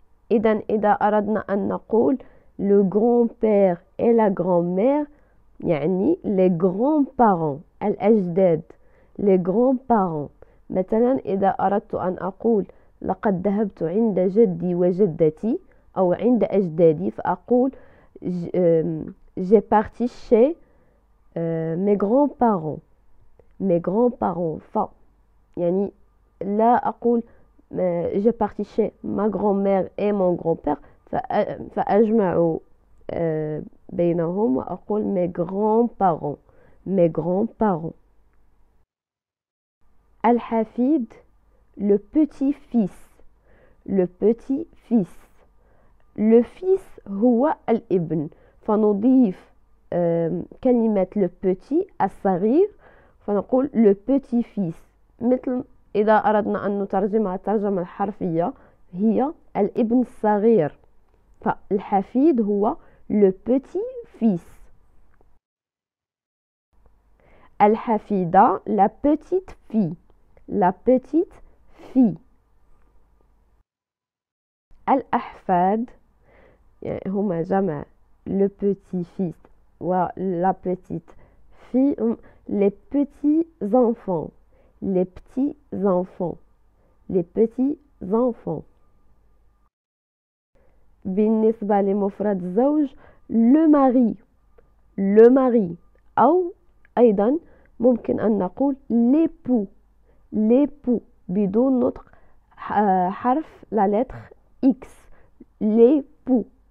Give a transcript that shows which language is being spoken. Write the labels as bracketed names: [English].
[Arabic] إذا أردنا أن نقول [French] le grand-père et la grand-mère يعني les grands-parents، الأجداد، les grands-parents. [Arabic] مثلا إذا أردت أن أقول لقد ذهبت عند جدي وجدتي أو عند أجدادي، فأقول [French] j'ai parti chez mes grands-parents، [Arabic] mes grands-parents. يعني لا أقول [French] j'ai parti chez ma grand-mère et mon grand-père [Arabic] فأجمع بينهم وأقول [French] mes grands-parents، mes grands-parents. الحفيد le petit-fils، le petit-fils. [Arabic] le fils هو الابن، فنضيف كلمة le petit الصغير فنقول le petit-fils. مثل إذا أردنا أن نترجمها الترجمة الحرفية هي الابن الصغير، فالحفيد هو le petit-fils. [French] الحفيدة la petite fille، la petite fille. [Arabic] الأحفاد يعني هما جمع [French] le petit-fils و la petite fille، les petits-enfants، les petits-enfants، les petits-enfants. [Arabic] بالنسبة لمفرد الزوج le mari، le mari، أو أيضا ممكن أن نقول l'époux، l'époux بدون نطق حرف la lettre X، l'époux.